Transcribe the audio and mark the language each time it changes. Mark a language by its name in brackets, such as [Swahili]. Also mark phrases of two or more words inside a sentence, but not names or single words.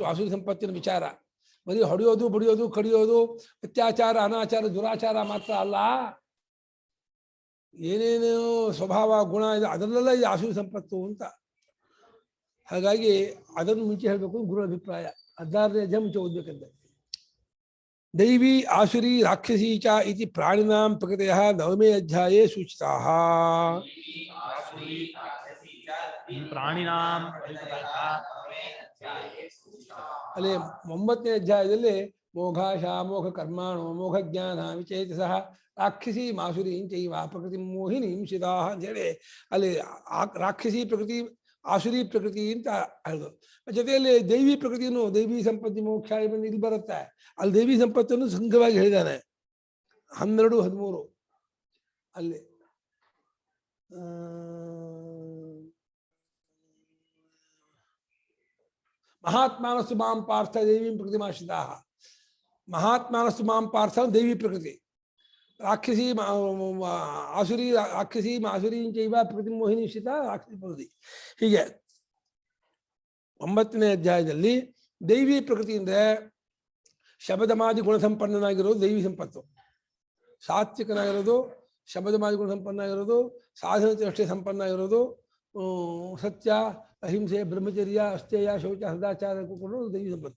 [Kannada] ಆಸುರಿ ಸಂಪತ್ತಿನ ವಿಚಾರ ಬರೀ ಹೊಡೆಯೋದು, ಬಡಿಯೋದು, ಕಡಿಯೋದು, ಅತ್ಯಾಚಾರ, ಅನಾಚಾರ, ದುರಾಚಾರ ಮಾತ್ರ ಅಲ್ಲ, ಏನೇನೋ ಸ್ವಭಾವ ಗುಣ ಇದೆ ಅದರಲ್ಲೆಲ್ಲ ಇದು ಆಸುರಿ ಸಂಪತ್ತು ಅಂತ. ಹಾಗಾಗಿ ಅದನ್ನು ಮುಂಚೆ ಹೇಳಬೇಕು ಗುರು ಅಭಿಪ್ರಾಯ. 16ನೇ ಅಧ್ಯಾಯ ಮುಂಚೆ ಓದ್ಬೇಕಂತೆ. [Sanskrit] ದೈವಿ ಆಸುರಿ ರಾಕ್ಷಸಿ ಚ ಇತಿ ಪ್ರಾಣಿನಾಂ ಪ್ರಕೃತಯಃ 9ನೇ ಅಧ್ಯಾಯೇ ಸೂಚಿತಾಃ. ಪ್ರಾಣಿನಾಂ [Kannada] ಅಲ್ಲಿ 9ನೇ ಅಧ್ಯಾಯದಲ್ಲಿ [Sanskrit] ಮೋಘ ಶಾಮೋಘ ಕರ್ಮಾಣೋ ಮೋಘ ಜ್ಞಾನ ವಿಚೇತಸಃ ರಾಕ್ಷಸಿ ಮಾಸುರಿ ಚೈವ ಪ್ರಕೃತಿ ಮೋಹಿನಿ ಹಿಂಸಿತಾ [Kannada] ಅಂತೇಳಿ ಅಲ್ಲಿ ರಾಕ್ಷಸಿ ಪ್ರಕೃತಿ ಆಸುರಿ ಪ್ರಕೃತಿ ಅಂತ ಹೇಳಿದ್ರು. ಜೊತೆಯಲ್ಲಿ ದೈವಿ ಪ್ರಕೃತಿಯನ್ನು ದೈವಿ ಸಂಪತ್ತಿ ಮೋಕ್ಷ ಬಂದು ಇಲ್ಲಿ ಬರುತ್ತೆ. ಅಲ್ಲಿ ದೈವಿ ಸಂಪತ್ತನ್ನು ಸಂಘವಾಗಿ ಹೇಳಿದ್ದಾನೆ 12, 13 ಅಲ್ಲಿ. [Sanskrit] ಮಹಾತ್ಮಾನಸ್ತು ಮಾಂ ಪಾರ್ಥ ದೈವೀಂ ಪ್ರಕೃತಿಮಾಶ್ರಿತಾ. ಮಹಾತ್ಮಾನಸ್ತು ಮಾಂ ಪಾರ್ಥ ದೈವಿ ಪ್ರಕೃತಿ, ರಾಕ್ಷಸಿ ಆಸುರಿ ರಾಕ್ಷಸಿ ಆಸುರಿ ಚೈವ ಪ್ರಕೃತಿ ಮೋಹಿನಿ ಶಿತ ರಾಕ್ಷಸಿ ಪ್ರಕೃತಿ. [Kannada] ಹೀಗೆ 9ನೇ ಅಧ್ಯಾಯದಲ್ಲಿ ದೈವಿ ಪ್ರಕೃತಿ ಅಂದರೆ ಶಬದಮಾದಿ ಗುಣಸಂಪನ್ನನಾಗಿರೋದು ದೈವಿ ಸಂಪತ್ತು. ಸಾತ್ವಿಕನಾಗಿರೋದು, ಶಬದಮಾದಿ ಗುಣಸಂಪನ್ನಾಗಿರೋದು, ಸಾಧನತೆ ಅಷ್ಟೇ ಸಂಪನ್ನಾಗಿರೋದು, ಸತ್ಯ ಅಹಿಂಸೆ ಬ್ರಹ್ಮಚರ್ಯ ಅಸ್ಥೇಯ ಶೌಚ ಸದಾಚಾರ ಕೊಡೋದು ದೈವಿ ಸಂಪತ್ತು.